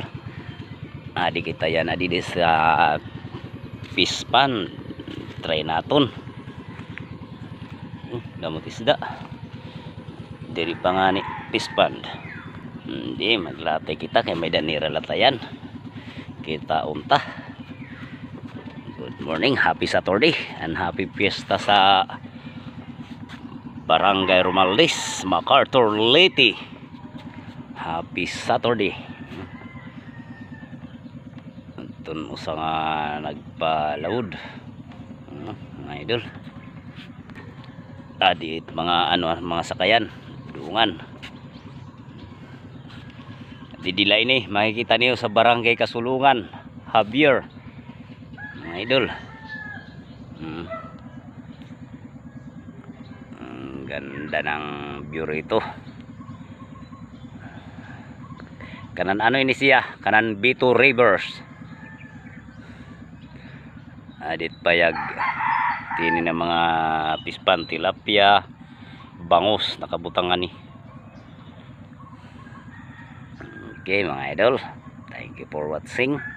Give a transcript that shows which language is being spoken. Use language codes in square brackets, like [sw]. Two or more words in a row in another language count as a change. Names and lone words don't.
[war] Adi kita yan adi sa [en] fish pan. [war] Try naton. Damot isda. Diri pa nga ni [en] fish pan. [war] Hindi maglatay kita kay may danira latayan. Kita unta. [en] Good morning, happy Saturday and happy fiesta sa Barangay Romaldis, MacArthur, Leyte. Happy Saturday. [war] Itun usa nga nagpalawod. Mga idol. Adi mga mga sakayan, dungan. Didilay ni makikita niyo sa Barangay Kasulungan, Javier. [tl] Mga idol. Ganda ng view rito. [war] Kanan ini siya, kanan B2 Rivers. Adit payag tini na mga pispan, tilapia, bangus nakabutangan ni. Okay mga idol, [en] thank you for watching.